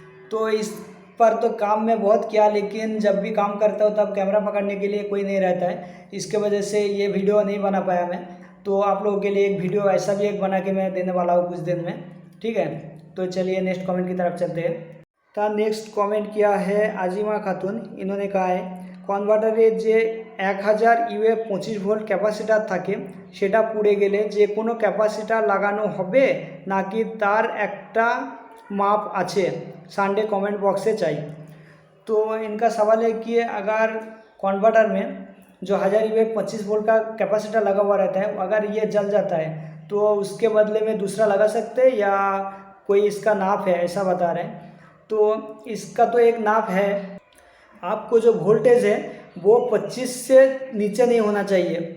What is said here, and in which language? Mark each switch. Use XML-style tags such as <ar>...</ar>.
<hi>तो इस पर तो काम मैं बहुत किया, लेकिन जब भी काम करता हूँ तब कैमरा पकड़ने के लिए कोई नहीं रहता है, इसके वजह से ये वीडियो नहीं बना पाया मैं। तो आप लोगों के लिए एक वीडियो ऐसा भी एक बना के मैं देने वाला हूँ कुछ दिन में। ठीक है, तो चलिए नेक्स्ट कमेंट की तरफ चलते हैं। ता नेक्स्ट कमेंट किया है आजिमा खातून। इन्होंने कहा है</hi> <bn>কনভার্টারে যে 1000 ইউএফ 25 ভোল্ট ক্যাপাসিটার থাকে সেটা পুড়ে গেলে যে কোনো ক্যাপাসিটার লাগানো হবে নাকি তার একটা माप আছে,</bn> <hi>संडे कमेंट बॉक्स से चाहिए। तो इनका सवाल है कि अगर कन्वर्टर में जो 1000 यूएफ 25 वोल्ट का कैपेसिटर लगा हुआ रहता है, अगर ये जल जाता है तो उसके बदले में दूसरा लगा सकते हैं या कोई इसका नाप है, ऐसा बता रहे हैं। तो इसका तो एक नाप है, आपको जो वोल्टेज है वो 25 से नीचे नहीं होना चाहिए।</hi>